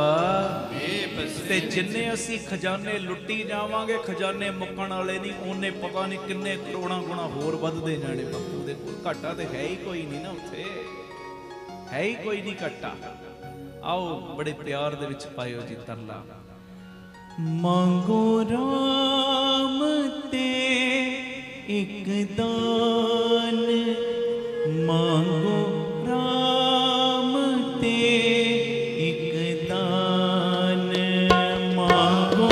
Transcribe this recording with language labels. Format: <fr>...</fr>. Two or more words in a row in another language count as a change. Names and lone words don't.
<pa>ਤੇ ਜਿੰਨੇ ਅਸੀ ਖਜ਼ਾਨੇ ਲੁੱਟੀ ਜਾਵਾਂਗੇ, ਖਜ਼ਾਨੇ ਮੁੱਕਣ ਵਾਲੇ ਨਹੀਂ, ਓਨੇ ਪਤਾ ਨਹੀਂ ਕਿੰਨੇ ਕਰੋੜਾਂ ਗੁਣਾ ਹੋਰ ਵਧਦੇ ਜਾਣੇ। ਬਾਪੂ ਦੇ ਕੋਲ ਘਾਟਾ ਤੇ ਹੈ ਹੀ ਕੋਈ ਨਹੀਂ ਨਾ, ਉੱਥੇ ਹੈ ਹੀ ਕੋਈ ਨਹੀਂ ਘਾਟਾ। ਆਓ ਬੜੇ ਪਿਆਰ ਦੇ ਵਿਚ ਪਾਇਓ ਜੀ ਤਰਲਾ। ਮਾਂਗੋ ਰਾਮ ਤੇ ਏਕ ਦਾਨ, ਮਾਂਗੋ ਰਾਮ ਤੇ ਏਕ ਦਾਨ, ਮਾਂਗੋ</pa>